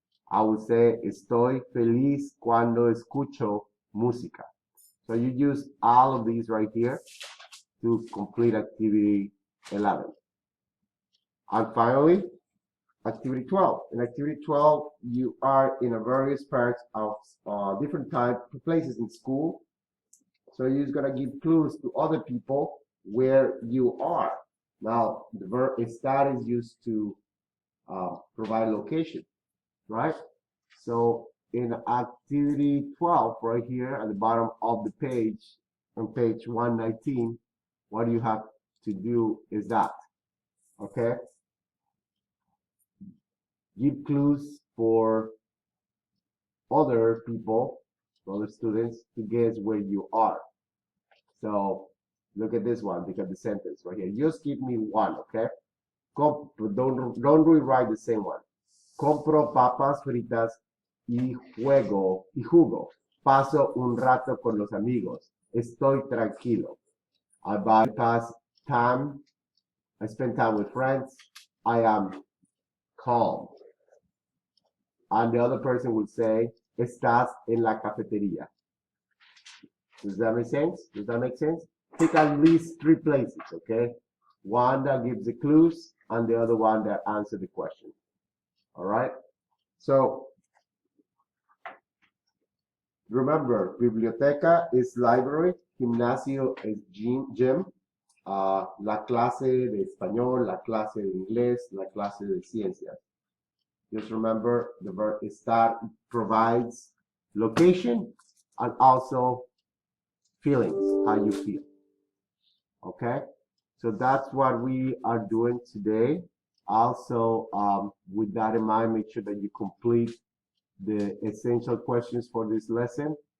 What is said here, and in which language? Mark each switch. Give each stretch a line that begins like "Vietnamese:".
English: I would say,
Spanish: estoy feliz cuando escucho música.
English: So you use all of these right here to complete activity 11. And finally, activity 12. In activity 12, you are in a various parts of different places in school. So you're going to give clues to other people where you are. Now, the verb estar is used to provide location, right? So in activity 12, right here at the bottom of the page, on page 119, what you have to do is that, okay? Give clues for other people, other students, to guess where you are. So look at this one, look at the sentence right here. Just give me one, okay? Don't rewrite the same one.
Spanish: Compro papas fritas y jugo. Paso un rato con los amigos. Estoy tranquilo.
English: I bypass time. I spend time with friends. I am calm. And the other person would say,
Spanish: estás en la cafetería.
English: Does that make sense? Does that make sense? Pick at least 3 places, okay? One that gives the clues and the other one that answers the question. All right? So, remember, biblioteca is library, gimnasio is gym, la clase de español, la clase de inglés, la clase de ciencias. Just remember, the verb estar provides location and also feelings, how you feel. Okay? So that's what we are doing today. Also, with that in mind, make sure that you complete the essential questions for this lesson.